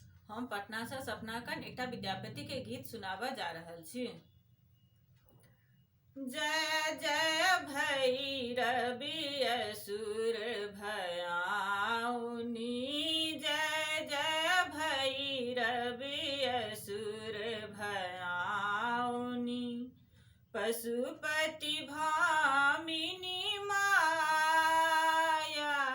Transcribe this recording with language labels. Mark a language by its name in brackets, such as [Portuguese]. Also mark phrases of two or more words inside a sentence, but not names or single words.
[Maithili] हम पटना से सपनाकन एकटा विद्यापति के गीत सुनाबा जा रहल छी। जय जय भैरवी असुर भयाउनी, जय जय भैरवी असुर भयाउनी, पशुपति भामिनी माया।